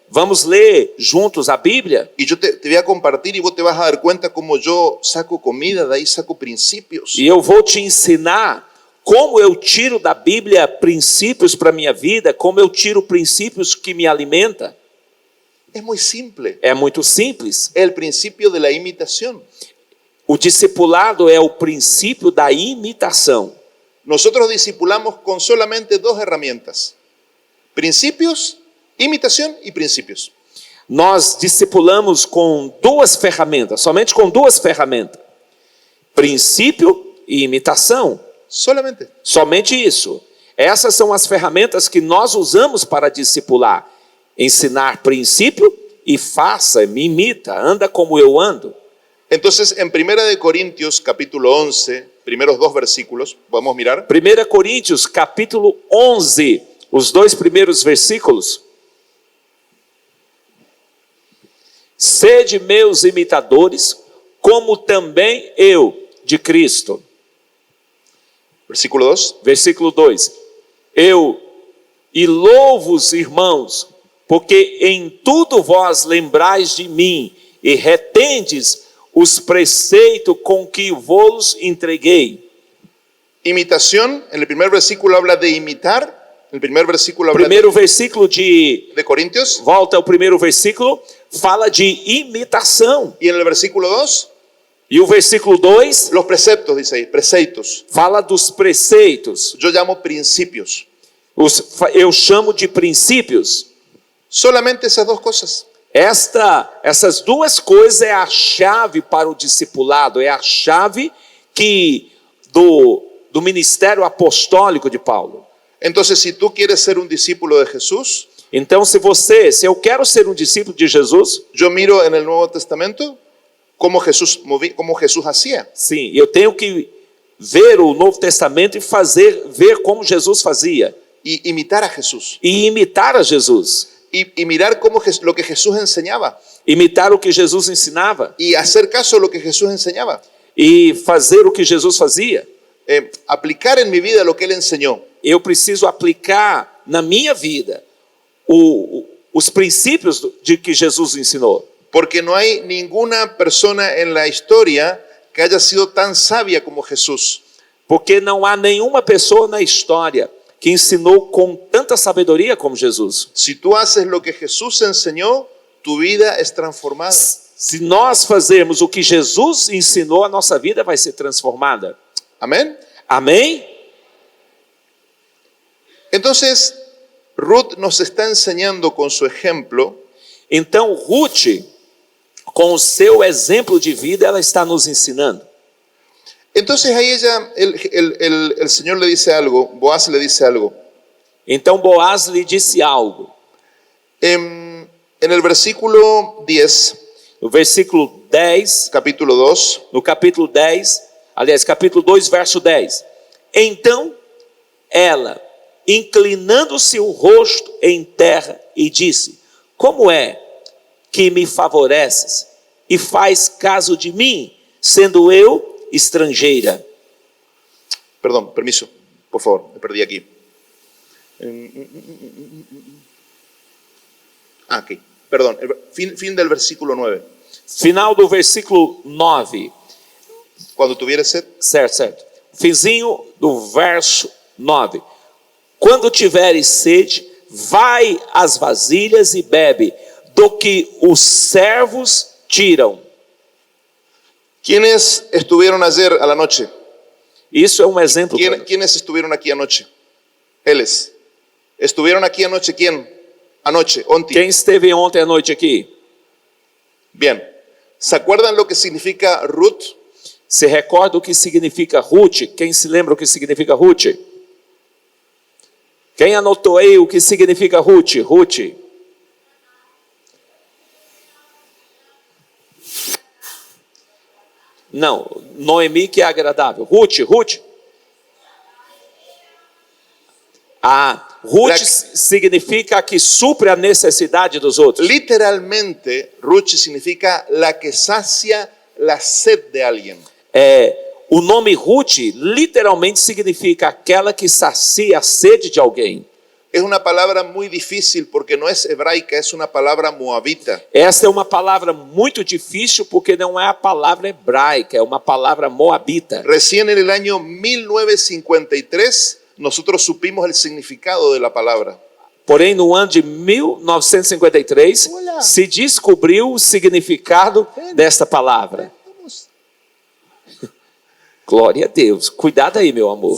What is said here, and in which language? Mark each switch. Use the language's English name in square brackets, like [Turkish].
[Portuguese] Vamos ler juntos a Bíblia. [Spanish] Y yo te voy a compartir y vos te vas a dar cuenta cómo yo saco comida, de ahí saco principios. [Portuguese] E eu vou te ensinar como eu tiro da Bíblia princípios para a minha vida, como eu tiro princípios que me alimentam. [Spanish] Es muy simple. [Portuguese] É muito simples. [Spanish] El principio de la imitación. [Portuguese] O discipulado é o princípio da imitação. [Spanish] Nosotros discipulamos con solamente 2 herramientas. Principios, imitación y principios. [Portuguese] Nós discipulamos com 2 ferramentas, somente com 2 ferramentas. Princípio e imitação. [Spanish] Solamente. [Portuguese] Somente isso. Essas são as ferramentas que nós usamos para discipular. Ensinar princípio e faça, me imita, anda como eu ando. [Spanish] Entonces, en 1 de Corintios, capítulo 11, primeros 2 versículos. Podemos mirar. [Portuguese] 1 Coríntios, capítulo 11, os 2 primeiros versículos. Sede meus imitadores, como também eu de Cristo. [Spanish] Versículo 2. [Portuguese] Versículo 2. Eu e louvo-os, irmãos, porque em tudo vós lembrais de mim e retendes os preceitos com que vos entreguei. [Spanish] Imitación, en el primer versículo habla de imitar. El primer versículo habla [Portuguese] Primeiro versículo de [Spanish] Corintios. [Portuguese] volta ao primeiro versículo, fala de imitação. [Spanish] Y en el versículo 2, [Portuguese] E o versículo 2 [Spanish] los preceptos, dice ahí, preceitos. [Portuguese] fala dos preceitos. [Spanish] Yo llamo principios. [Portuguese] Eu chamo de princípios. [Spanish] Solamente esas 2 cosas. [Portuguese] Essas 2 coisas é a chave para o discipulado, é a chave do ministério apostólico de Paulo. [Spanish] Entonces, si tú quieres ser un discípulo de Jesús, [Portuguese] Então, se eu quero ser um discípulo de Jesus, [Spanish] yo miro en el Nuevo Testamento cómo Jesús hacía. [Portuguese] sim, eu tenho que ver o Novo Testamento e ver como Jesus fazia. [Spanish] Y imitar a Jesús. [Portuguese] E imitar a Jesus. [Spanish] Y mirar lo que Jesús enseñaba. [Portuguese] Imitar o que Jesus ensinava. [Spanish] Y hacer caso a lo que Jesús enseñaba. [Portuguese] E fazer o que Jesus fazia. [Spanish] Aplicar en mi vida lo que Él enseñó. [Portuguese] Eu preciso aplicar na minha vida os princípios de que Jesus ensinou. [Spanish] Porque no hay ninguna persona en la historia que haya sido tan sabia como Jesús. [Portuguese] Porque não há nenhuma pessoa na história que ensinou com tanta sabedoria como Jesus. [Spanish] Si tú haces lo que Jesús enseñó, tu vida es transformada. [Portuguese] Se nós fazermos o que Jesus ensinou, a nossa vida vai ser transformada. [Spanish] Amén. [Portuguese] Amém? [Spanish] Entonces, Ruth nos está enseñando con su ejemplo [Portuguese] Então, Ruth, com o seu exemplo de vida, ela está nos ensinando. [Spanish] Entonces ahí el Señor le dice algo, Boaz le dice algo. [Portuguese] Então, Boaz lhe disse algo. [Spanish] En el versículo 10, [Portuguese] No versículo 10, [Spanish] capítulo 2, [Portuguese] no capítulo 10, aliás, capítulo 2, verso 10. Então, ela, inclinando-se o rosto em terra, e disse: como é que me favoreces e faz caso de mim, sendo eu estrangeira? [Spanish] perdón, permiso, por favor, me perdí aquí. Aquí, perdón, fin del versículo 9. [Portuguese] Final do versículo 9. [Spanish] Cuando tuvieres sed, [Portuguese] Certo. Finzinho do verso 9. Quando tiveres sede, vai às vasilhas e bebe do que os servos tiram. [Spanish] ¿quiénes estuvieron ayer a la noche? [Portuguese] Isso é um exemplo. [Spanish] ¿Quiénes estuvieron aquí anoche? Eles. ¿Estuvieron aquí anoche quién? Anoche, onti. [Portuguese] Quem esteve ontem à noite aqui? [Spanish] Bien. ¿Se acuerdan lo que significa Ruth? [Portuguese] Se recorda o que significa Ruth? Quem se lembra o que significa Ruth? Quem anotou aí o que significa Ruth? Ruth. Não, Noemi que é agradável. Ruth. Ruth significa a que supre a necessidade dos outros. [Spanish] Literalmente, Ruth significa la que sacia la sed de alguien. [Portuguese] O nome Ruth literalmente significa aquela que sacia a sede de alguém. [Spanish] Es una palabra muy difícil porque no es hebraica, es una palabra moabita. [Portuguese] Essa é uma palavra muito difícil porque não é a palavra hebraica, é uma palavra moabita. [Spanish] Recién en el año 1953 nosotros supimos el significado de la palabra. [Portuguese] Porém, no ano de 1953, se descobriu o significado desta palavra. Glória a Deus. Cuidado aí, meu amor.